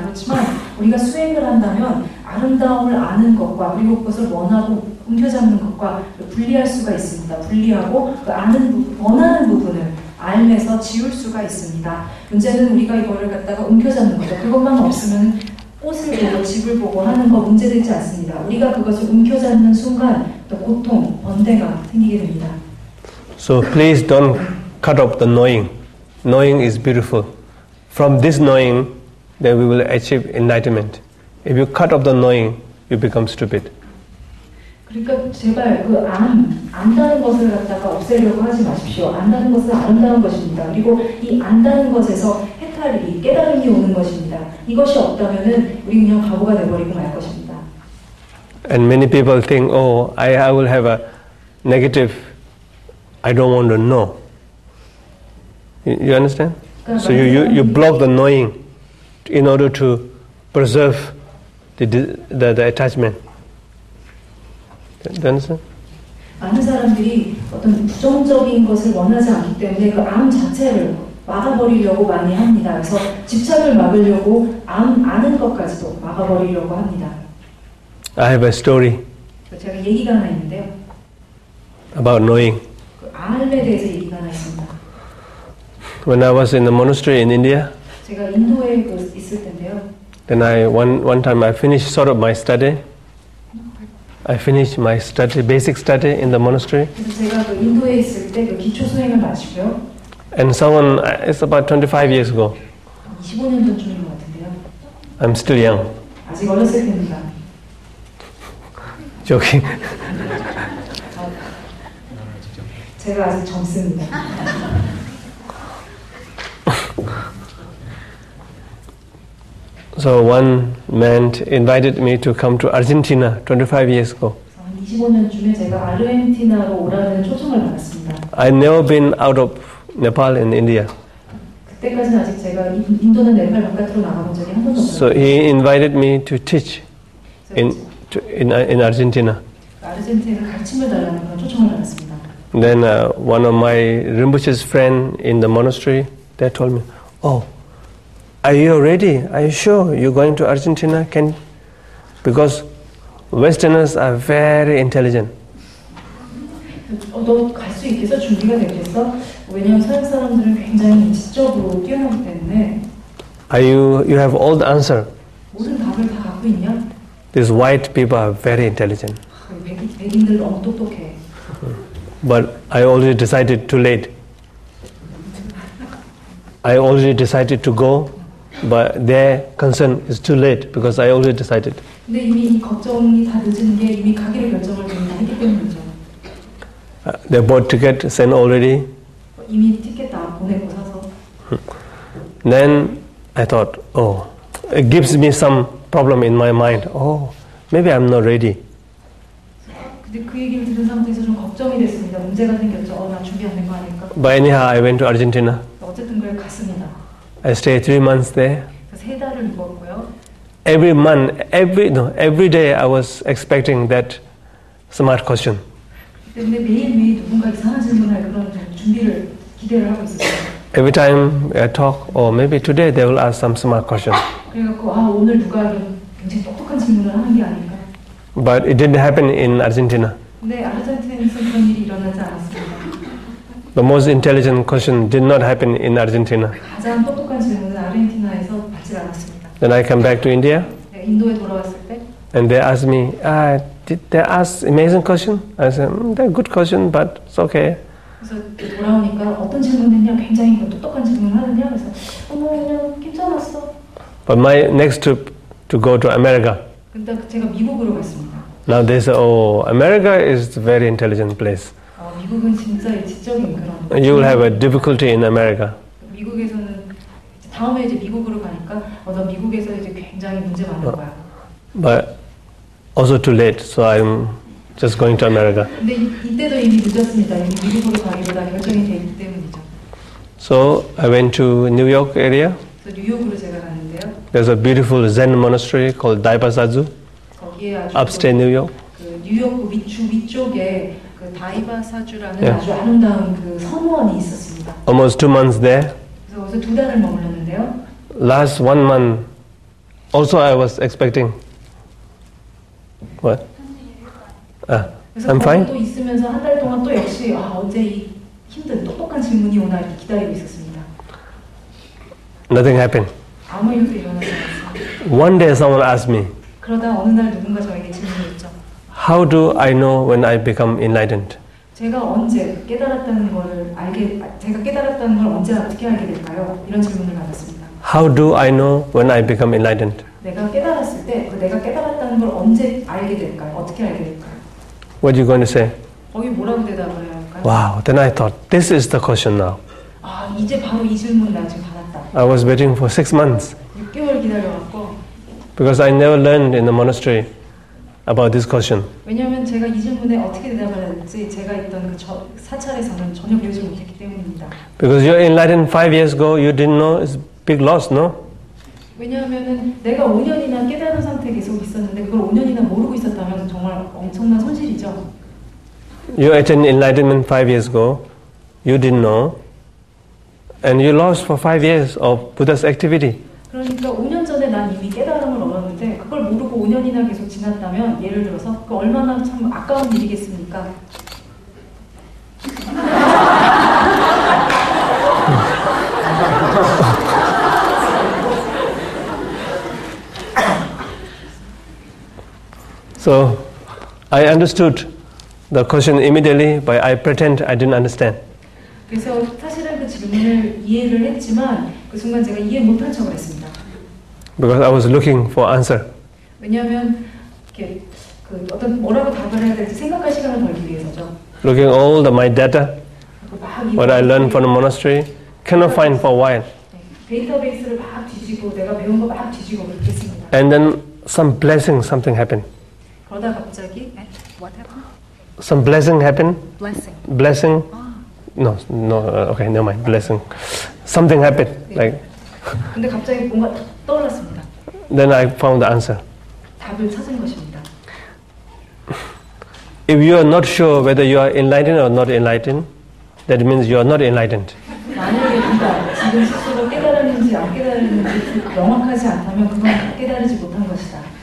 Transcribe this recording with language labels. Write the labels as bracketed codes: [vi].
[ko] 그렇지만 우리가 수행을 한다면 아름다움을 아는 것과 그리고 그것을 원하고 움켜잡는 것과 분리할 수가 있습니다. 분리하고 원하는 부분을 알면서 지울 수가 있습니다. 문제는 우리가 이거를 갖다가 움켜잡는 거죠. 그것만 없으면 꽃을 보고 집을 보고 하는 거 문제되지 않습니다. 우리가 그것을 움켜잡는 순간 또 고통, 번뇌가 생기게 됩니다. [en] So please don't cut off the knowing. Knowing is beautiful. From this knowing, then we will achieve enlightenment. If you cut off the knowing, you become stupid. [ko] 그러니까 제발 그 안다는 것을 갖다가 없애려고 하지 마십시오. 안다는 것은 아름다운 것입니다. 그리고 이 안다는 것에서 해탈이, 깨달음이 오는 것입니다. 이것이 없다면은 우리 그냥 바보가 돼버리고 말 것입니다. [en] And many people think, oh, I will have a negative, I don't want to know. You understand? So you block the knowing in order to preserve the attachment. Do you understand? [ko] 많은 사람들이 어떤 부정적인 것을 원하지 않기 때문에 그 암 자체를 막아버리려고 많이 합니다. 그래서 집착을 막으려고 아는 것까지도 막아버리려고 합니다. [en] I have a story [ko] 제가 얘기가 하나 있는데요. [en] about knowing. [ko] 그 암에 대해서 얘기가 하나 있습니다. [en] When I was in the monastery in India, [ko] 제가 인도에 있을 텐데요. [en] then one time I finished sort of my study. I finished my study, basic study in the monastery. [ko] 그래서 제가 그 인도에 있을 때 그 기초 수행을 마치고요. [en] And someone, it's about 25 years ago. [ko] 25년 전쯤인 것 같은데요. [en] I'm still young. [ko] 아직 어렸을 때입니다. [en] Joking. [ko] 제가 아직 젊습니다. [en] So one man invited me to come to Argentina 25 years ago. [ko] 25년쯤에 제가 아르헨티나로 오라는 초청을 받았습니다. [en] I'd never been out of Nepal and India. [ko] 그때까지는 아직 제가 인도는 네팔 바깥으로 나가본 적이 한 번도 없었어요. [en] So he invited me to teach in Argentina. [ko] 아르헨티나에 가르침을 달라는 그런 초청을 받았습니다. [en] Then one of my Rinpoche's friend in the monastery, they told me, "Oh, are you ready? Are you sure you're going to Argentina? Because Westerners are very intelligent." [ko] 너 갈 수 있겠어? 준비가 됐겠어? 왜냐면 서양 사람들은 굉장히 지적으로 뛰어나기 때문에. [en] You have all the answer. [ko] 모든 답을 다 갖고 있냐? [en] These white people are very intelligent. [ko] 백인들 너무 똑똑해. [en] But I already decided too late. I already decided to go, but their concern is too late because I already decided. [ko] 근데 이미 이 걱정이 다 늦은 게 이미 가기로 결정을 했기 때문이죠. [en] They bought ticket, sent already. [ko] 이미 티켓 다 보내고 사서. [en] Then I thought, oh, it gives me some problem in my mind. Oh, maybe I'm not ready. [ko] 근데 그 얘기를 들은 상태에서 좀 걱정이 됐습니다. 문제가 생겼죠. 나 준비 안 된 거 아닐까? [en] But anyhow, I went to Argentina. [ko] 어쨌든 그래 갔습니다. [en] I stayed 3 months there. [ko] 3달을 묵었고요. [en] Every day I was expecting that smart question. [ko] 근데 매일매일 누군가 이상한 질문할 그런 준비를 기대를 하고 있었어요. [en] Every time I talk, or maybe today they will ask some smart question. [ko] 그래갖고 오늘 누가 굉장히 똑똑한 질문을 하는 게 아닐까? [en] But it didn't happen in Argentina. [ko] 근데 아르헨티나에서 그런 일이 일어나지 않았습니다. [en] The most intelligent question did not happen in Argentina. [ko] 가장 똑똑한 질문은 아르헨티나에서 받지 않았습니다. [en] Then I come back to India. [ko] 인도에 돌아왔을 때. [en] And they asked me, did they ask amazing question? I said, they're good question, but it's okay. [ko] 그래서 돌아오니까 어떤 질문했냐? 굉장히 똑똑한 질문을 하느냐? 그래서 그냥 괜찮았어. [en] But my next trip to go to America. [ko] 근데 제가 미국으로 갔습니다. [en] Now they say, oh, America is a very intelligent place. [ko] 미국은 진짜 지적인 그런. [en] You will have a difficulty in America. [ko] 미국에서는 다음에 이제 미국으로 가니까 너 미국에서 이제 굉장히 문제 많을 거야. [en] But also too late, so I'm just going to America. [ko] 근데 이때도 이미 늦었습니다. 이미 미국으로 가기로 다 결정이 돼 있기 때문이죠. [en] So I went to New York area. [ko] 그래서 뉴욕으로 제가 갔는데요. [en] There's a beautiful Zen monastery called Daibasaju. [ko] 거기에 아주 [en] upstate New York. [ko] 그 뉴욕 위쪽에 그 다이바사주라는 아주 아름다운 그 성원이 있었습니다. [en] Almost 2 months there. [ko] 그래서 거기서 2달을 머물렀는데요. [en] Last 1 month, also I was expecting. What? [ko] 그래서 [en] I'm fine. [ko] 또 있으면서 한 달 동안 또 역시 언제 이 힘든 똑똑한 질문이 오나 이렇게 기다리고 있었습니다. [en] Nothing happened. [ko] 아무 일도 일어나지 않았습니다. [en] One day someone asked me, [ko] 그러다 어느 날 누군가 저에게 질문했죠. [en] how do I know when I become enlightened? [ko] 제가 언제 깨달았다는 걸 제가 깨달았다는 걸 언제 어떻게 알게 될까요? 이런 질문을 받았습니다. [en] How do I know when I become enlightened? [ko] 내가 깨달았을 때, 내가 깨달았다는 걸 언제 알게 될까요? 어떻게 알게 될까요? [en] What are you going to say? [ko] 거기 뭐라고 대답을 해야 할까요? [en] Wow, then I thought, this is the question now. [ko] 아, 이제 바로 이 질문 나 지금 받았다. [en] I was waiting for 6 months [ko] 6개월 기다려갖고 [en] because I never learned in the monastery about this question. [ko] 왜냐하면 제가 이 질문에 어떻게 대답을 해야 될지 제가 있던 그 사찰에서는 전혀 배우지 못했기 때문입니다. [en] Because you're enlightened 5 years ago, you didn't know it's big loss, no? [ko] 왜냐하면은 내가 5년이나 깨달은 상태에 계속 있었는데 그걸 5년이나 모르고 있었다면 정말 엄청난 손실이죠. [en] You attained enlightenment 5 years ago, you didn't know, and you lost for 5 years of Buddha's activity. [ko] 그러니까 5년 전에 난 이미 깨달음을 얻었는데 그걸 모르고 5년이나 계속 지났다면 예를 들어서 그 얼마나 참 아까운 일이겠습니까? [en] So, I understood the question immediately, but I pretend I didn't understand. [ko] 그래서 사실은 그 질문을 이해를 했지만 그 순간 제가 이해 못한 척을 했습니다. [en] Because I was looking for answer. [ko] 왜냐하면 이렇게 그 어떤 뭐라고 답을 해야 될지 생각할 시간을 벌기 위해서죠. [en] Looking all my data, what I learned from the monastery, cannot find for a while. [ko] 데이터베이스를 막 뒤지고 내가 배운 거 막 뒤지고 그렇게 했습니다. [en] And then some blessing, something happened. [ko] 그러다 갑자기 [en] What happened? Some blessing happened. Blessing. Blessing. No, okay, never mind. Blessing. Something happened. Like. [ko] 근데 갑자기 뭔가 탁 떠올랐습니다. [en] Then I found the answer. [ko] 답을 찾은 것입니다. [en] If you are not sure whether you are enlightened or not enlightened, that means you are not enlightened. [ko] 만약에 네가 지금 스스로 깨달았는지 안 깨달았는지 명확하지 않다면 그건 깨달지 못한 것이다.